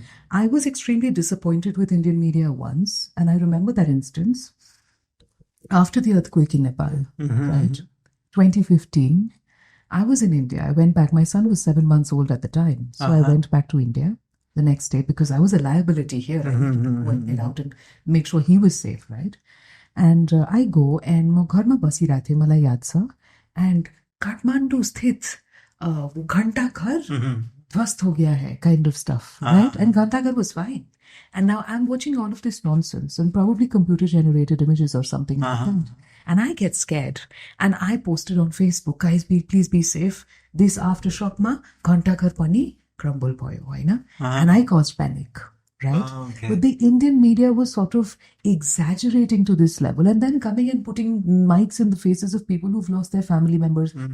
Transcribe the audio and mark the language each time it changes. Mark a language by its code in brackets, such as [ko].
[en] I was extremely disappointed with Indian media once. And I remember that instance after the earthquake in Nepal, right? 2015. I was in India. I went back. My son was 7 months old at the time. So I went back to India the next day because I was a liability here. I needed to go and get out and make sure he was safe, right? And I go and [ne] म घरमा बसिरहेको थिएँ, मलाई याद छ. [hi] And Kathmandu स्थित घण्टाघर ध्वस्त हो गया है, kind of stuff, right? [en] And Ghantaghar was fine. And now I'm watching all of this nonsense and probably computer generated images or something like that. And I get scared. And I posted on Facebook, guys, please be safe. This aftershock ma [ne] घण्टाघर पनि crumble भयो, होइन? [en] And I caused panic, right? But the Indian media was sort of exaggerating to this level and then coming and putting mics in the faces of people who've lost their family members.